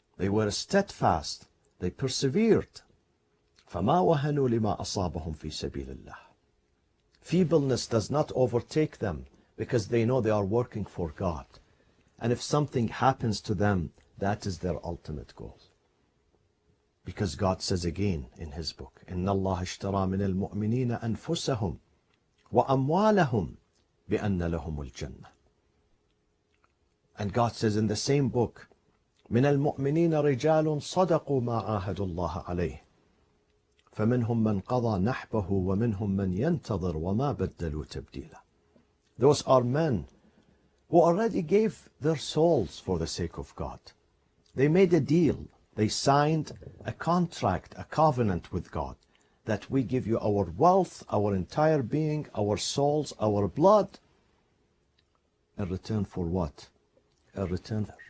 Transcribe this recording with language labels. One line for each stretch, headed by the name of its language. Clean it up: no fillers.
English: They were steadfast. They persevered.
Arabic: فَمَا وَهَنُوا لِمَا أَصَابَهُمْ فِي سَبِيلِ اللَّهِ.
English: Feebleness does not overtake them because they know they are working for God. And if something happens to them, that is their ultimate goal. Because God says again in his book,
Arabic: إِنَّ اللَّهَ اشْتَرَى مِنَ الْمُؤْمِنِينَ أَنفُسَهُمْ وَأَمْوَالَهُمْ بِأَنَّ لَهُمُ الْجَنَّةِ.
English: And God says in the same book,
Arabic: من المؤمنين رجال صدقوا ما عاهدوا الله عليه فمنهم من قضى نحبه ومنهم من ينتظر وما بدلوا تبديلا.
English: Those are men who already gave their souls for the sake of God. They made a deal. They signed a contract, a covenant with God, that we give you our wealth, our entire being, our souls, our blood, in return for what? In return.